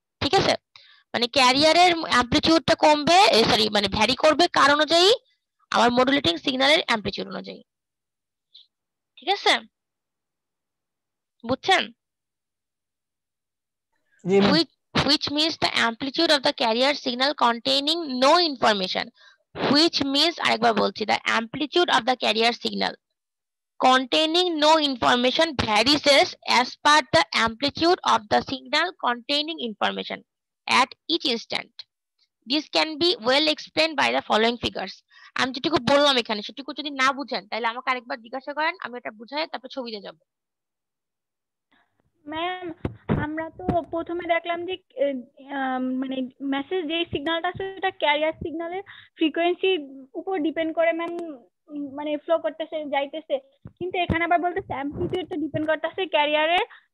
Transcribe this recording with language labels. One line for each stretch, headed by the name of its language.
Bangla: ঠিক আছে, মানে ক্যারিয়ারের অ্যামপ্লিটিউডটা কমবে, সরি মানে ভ্যারি করবে কার অনুযায়ী, আমার মডুলেটিং সিগন্যালের অ্যামপ্লিটিউড অনুযায়ী, ঠিক আছে? বুঝছেন?
English: Which means the amplitude of the carrier signal containing no information. Which means
Bangla: আরেকবার বলছি,
English: the amplitude of the carrier signal containing no information varies as per the amplitude of the signal containing information at each instant. This can be well explained by the following figures.
Bangla: আমি যেটুকু বললাম এখানে সেটুকু যদি না বুঝেন তাহলে আমাকে আরেকবার জিজ্ঞাসা করেন, আমি এটা বুঝাই তারপর ছবিতে যাব। ম্যাম আমরা তো প্রথমে দেখলাম যে মানে মেসেজ যে সিগন্যালটা আছে সেটা ক্যারিয়ার সিগন্যালের ফ্রিকোয়েন্সির উপর ডিপেন্ড করে ম্যাম, মানে ফ্লো করতেছে যাইতেছে, কিন্তু এখানে আবার বলতেছে অ্যামপ্লিটিউডটা ডিপেন্ড করতেছে ক্যারিয়ারের